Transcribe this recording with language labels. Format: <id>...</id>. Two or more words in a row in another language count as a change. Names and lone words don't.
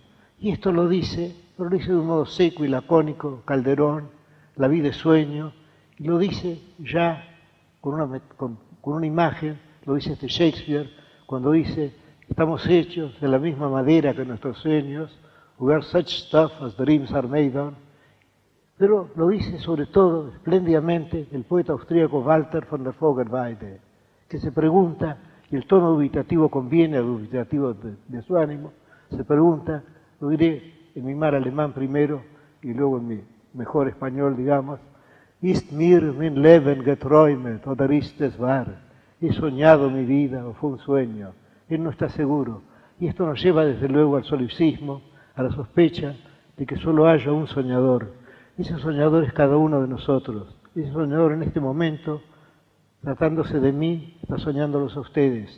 <es>Y esto lo dice de un modo seco y lacónico Calderón, La vida es sueño, y lo dice ya con una imagen, lo dice Shakespeare, cuando dice, estamos hechos de la misma madera que nuestros sueños,</es> <en>we are such stuff as dreams are made on.</en> <es>Pero lo dice sobre todo espléndidamente el poeta austríaco Walter von der Vogelweide, que se pregunta, y el tono dubitativo conviene al dubitativo de su ánimo, se pregunta, lo diré en mi mar alemán primero y luego en mi mejor español, digamos,</es> <de>ist mir mein Leben geträumet oder ist es wahr?</de> <es>He soñado mi vida o fue un sueño. Él no está seguro. Y esto nos lleva desde luego al solipsismo, a la sospecha de que solo haya un soñador. Ese soñador es cada uno de nosotros. Ese soñador en este momento, tratándose de mí, está soñándolos a ustedes.</es>